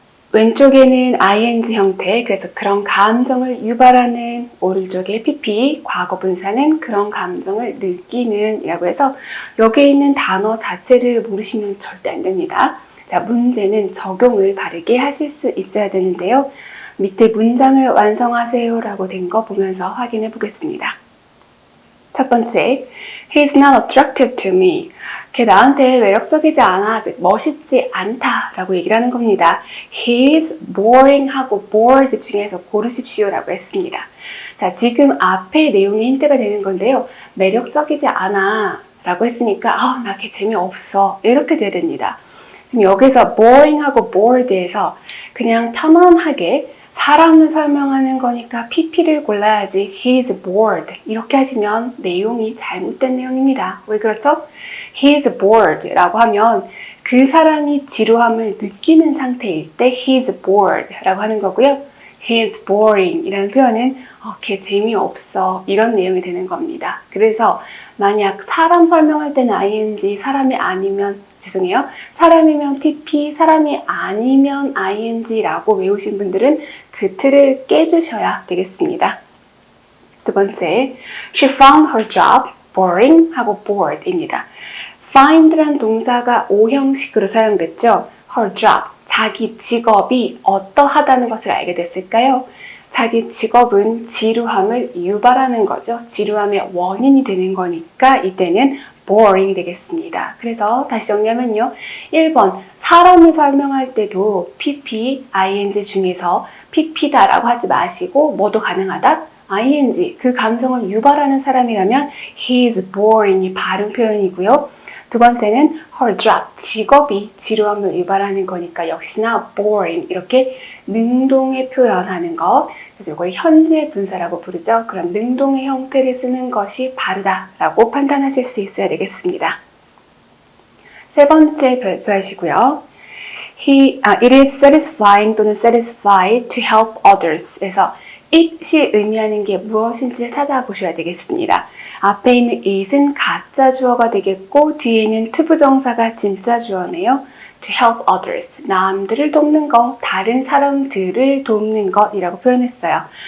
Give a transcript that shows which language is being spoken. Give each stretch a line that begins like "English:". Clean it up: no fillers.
Korean: 왼쪽에는 ing 형태, 그래서 그런 감정을 유발하는, 오른쪽에 pp, 과거 분사는 그런 감정을 느끼는 이라고 해서 여기에 있는 단어 자체를 모르시면 절대 안 됩니다. 자, 문제는 적용을 바르게 하실 수 있어야 되는데요. 밑에 문장을 완성하세요 라고 된 거 보면서 확인해 보겠습니다. 첫 번째,
English: He's not attractive to me.
Korean: 걔 나한테 매력적이지 않아, 즉 멋있지 않다 라고 얘기를 하는 겁니다.
English: He's boring
Korean: 하고 bored 중에서 고르십시오 라고 했습니다. 자, 지금 앞에 내용이 힌트가 되는 건데요. 매력적이지 않아 라고 했으니까 나 걔 재미없어 이렇게 돼야 됩니다. 지금 여기서 boring 하고 bored에서 그냥 편안하게 사람을 설명하는 거니까 PP를 골라야지 he's bored 이렇게 하시면 내용이 잘못된 내용입니다. 왜 그렇죠?
English: he's bored
Korean: 라고 하면 그 사람이 지루함을 느끼는 상태일 때 he's bored 라고 하는 거고요.
English: he's boring
Korean: 이라는 표현은 걔 재미없어 이런 내용이 되는 겁니다. 그래서 만약 사람 설명할 때는 ing, 사람이 아니면 사람이면 pp, 사람이 아니면 ing라고 외우신 분들은 그 틀을 깨주셔야 되겠습니다. 두 번째,
English: She found her job boring
Korean: 하고
English: bored입니다.
Korean: find란 동사가 오형식으로 사용됐죠. Her job, 자기 직업이 어떠하다는 것을 알게 됐을까요? 자기 직업은 지루함을 유발하는 거죠. 지루함의 원인이 되는 거니까 이때는 boring이 되겠습니다. 그래서 다시 정리하면요. 1번, 사람을 설명할 때도 pp, ing 중에서 pp다라고 하지 마시고 뭐도 가능하다? ing, 그 감정을 유발하는 사람이라면
English: he's boring
Korean: 이 바른 표현이고요. 두 번째는 her job, 직업이 지루함을 유발하는 거니까 역시나 boring, 이렇게 능동의 표현하는 것. 그래서 이걸 현재 분사라고 부르죠. 그런 능동의 형태를 쓰는 것이 바르다라고 판단하실 수 있어야 되겠습니다. 세 번째 별표하시고요.
English: It is satisfying
Korean: 또는
English: satisfied to help others.
Korean: 그래서 it이 의미하는 게 무엇인지를 찾아보셔야 되겠습니다. 앞에 있는 it은 가짜 주어가 되겠고 뒤에는 투부정사가 진짜 주어네요.
English: To help others,
Korean: 남들을 돕는 것, 다른 사람들을 돕는 것이라고 표현했어요.